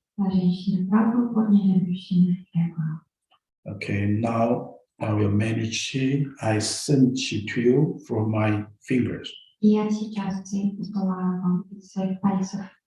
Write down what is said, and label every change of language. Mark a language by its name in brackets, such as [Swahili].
[Russian] А женщина правую подняли, мужчина левую. [English] Okay, now I will manage chi. I send chi to you from my fingers. [Russian] И я сейчас посылаю вам из своих пальцев.